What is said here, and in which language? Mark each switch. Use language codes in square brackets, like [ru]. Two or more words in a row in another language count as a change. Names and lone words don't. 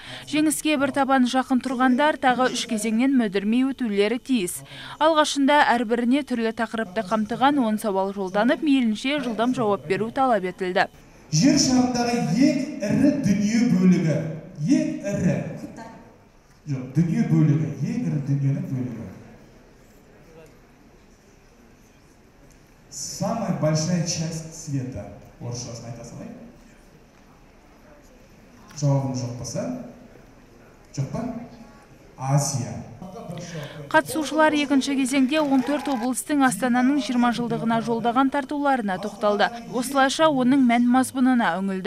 [kk] Жеңіске бір табан жақын тұрғандар тағы 3 кезеңнен мүдірмей өтулері тиіс. Алғашында әрбіріне түрлі тақырыпты қамтыған 10 сауал жолданып, мейлінше жылдам жауап беру талап етілді. Жер шарындағы ең ірі дүние бөлігі. Ең ірі. Жоқ, дүние бөлігі. Ең ірі дүниенің бөлігі. [ru] Самая большая часть света. [kk] Орысшасын айта салайын. Жауабым жоқ па? Жоқ па? Азия. Қатысушылар екінші кезеңде 14 облыстың Астананың 20 жылдығына жолдаған тартуларына тоқталды. Осылайша оның мән мазмұнына үңілді.